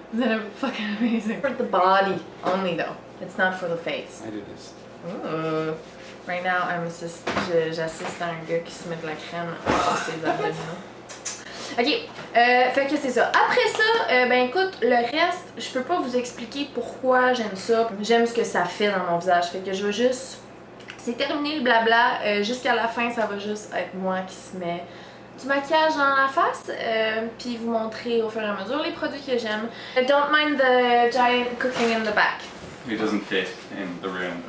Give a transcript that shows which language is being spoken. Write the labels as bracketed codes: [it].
[en] Isn't it fucking amazing? For the body only though. It's not for the face. I do this. Ooh. Right now, [fr] j'assiste à un gars qui se met de la crème sur ses abdominaux. Ok, fait que c'est ça. Après ça, ben écoute, le reste, je peux pas vous expliquer pourquoi j'aime ça. J'aime ce que ça fait dans mon visage. Fait que je veux juste. C'est terminé le blabla. Jusqu'à la fin, ça va juste être moi qui se met du maquillage dans la face. Puis vous montrer au fur et à mesure les produits que j'aime. [en] Don't mind the giant cooking in the back. He doesn't fit in the room.